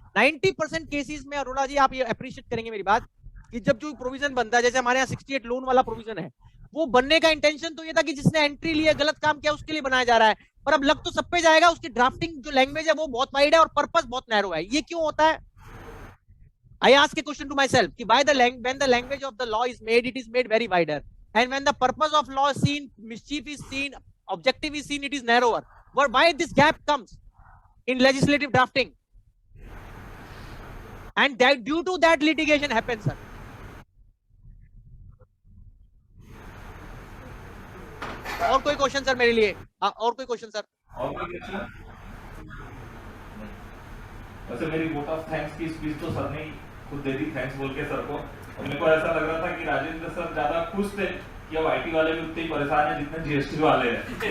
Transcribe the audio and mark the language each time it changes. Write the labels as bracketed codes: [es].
[hi] 90% cases में अरोड़ा जी आप ये अप्रिशिएट करेंगे मेरी बात कि जब जो प्रोविजन बनता है, जैसे हमारे यहाँ 68 लोन वाला प्रोविजन है, वो बनने का इंटेंशन तो ये था कि जिसने एंट्री लिया गलत काम किया उसके लिए बनाया जा रहा है, पर अब लग तो सब पे जाएगा। उसकी ड्राफ्टिंग जो लैंग्वेज है वो बहुत वाइड है और पर्पस बहुत नैरो है। ये क्यों होता है? [en] I ask a question to myself कि when the language of the law is made, it is made very wider, and when the purpose of law is seen, mischief is seen, objective is seen, it is narrower. Why this gap comes in legislative drafting, and that due to that litigation happens, sir. [hi] और कोई question sir मेरे लिए? और कोई question sir? और कोई question? वैसे मेरी वोट ऑफ थैंक्स की स्पीच तो सर ने खुद दे दी, थैंक्स बोल के सर को। और मेरे को ऐसा लग रहा था कि राजेंद्र सर ज्यादा खुश थे कि अब आईटी वाले भी उतने ही परेशान हैं जितने जीएसटी वाले हैं।